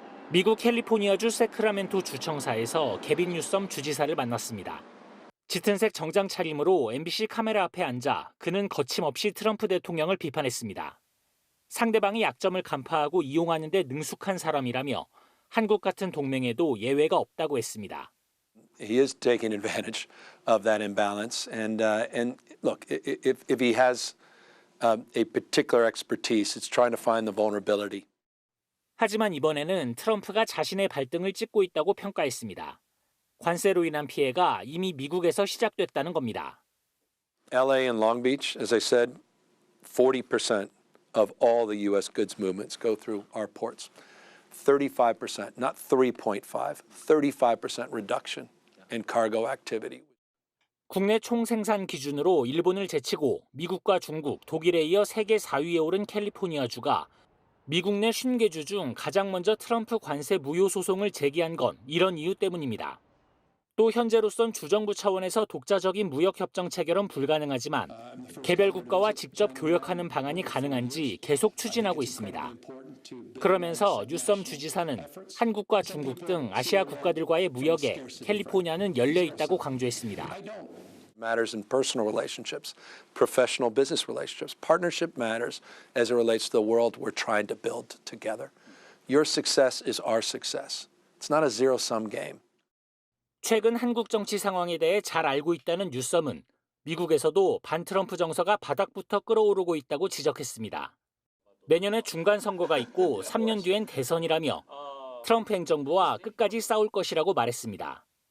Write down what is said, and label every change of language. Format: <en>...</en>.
<ko>미국 캘리포니아주 세크라멘토 주청사에서 개빈 뉴섬 주지사를 만났습니다. 짙은색 정장 차림으로 MBC 카메라 앞에 앉아 그는 거침없이 트럼프 대통령을 비판했습니다. 상대방의 약점을 간파하고 이용하는 데 능숙한 사람이라며 한국 같은 동맹에도 예외가 없다고 했습니다.</ko> <en>He is taking advantage of that imbalance, and look, if he has a particular expertise, it's trying to find the vulnerability.</en> <ko>하지만 이번에는 트럼프가 자신의 발등을 찍고 있다고 평가했습니다. 관세로 인한 피해가 이미 미국에서 시작됐다는 겁니다.</ko> <en>LA and Long Beach, as I said, 40% of all the U.S. goods movements go through our ports. 35%, not 3.5, 35% reduction in cargo activity.</en> <ko>국내 총생산 기준으로 일본을 제치고 미국과 중국, 독일에 이어 세계 4위에 오른 캘리포니아주가 미국 내 50개 중 가장 먼저 트럼프 관세 무효 소송을 제기한 건 이런 이유 때문입니다. 또 현재로선 주정부 차원에서 독자적인 무역협정 체결은 불가능하지만 개별 국가와 직접 교역하는 방안이 가능한지 계속 추진하고 있습니다. 그러면서 뉴섬 주지사는 한국과 중국 등 아시아 국가들과의 무역에 캘리포니아는 열려 있다고 강조했습니다.</ko> <en>Matters in personal relationships, professional business relationships. Partnership matters as it relates to the world we're trying to build together. Your success is our success. It's not a zero-sum game.</en> <ko>최근 한국 정치 상황에 대해 잘 알고 있다는 뉴섬은 미국에서도 반트럼프 정서가 바닥부터 끌어오르고 있다고 지적했습니다. 내년에 중간 선거가 있고 3년 뒤엔 대선이라며 트럼프 행정부와 끝까지 싸울 것이라고 말했습니다.</ko>